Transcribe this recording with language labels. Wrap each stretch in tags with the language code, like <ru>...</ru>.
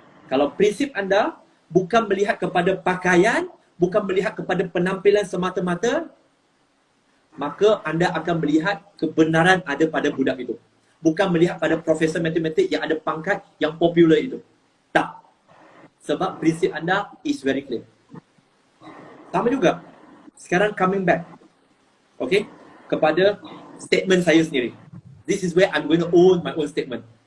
<ms>Kalau prinsip anda bukan melihat kepada pakaian, bukan melihat kepada penampilan semata-mata, maka anda akan melihat kebenaran ada pada budak itu. Bukan melihat pada profesor matematik yang ada pangkat yang popular itu. Tak. Sebab prinsip anda</ms> <en>is very clear.</en> <ms>Sama juga. Sekarang</ms> <en>coming back.</en> <ms>Okay? Kepada statement saya sendiri.</ms> <en>This is where I'm going to own my own statement.</en>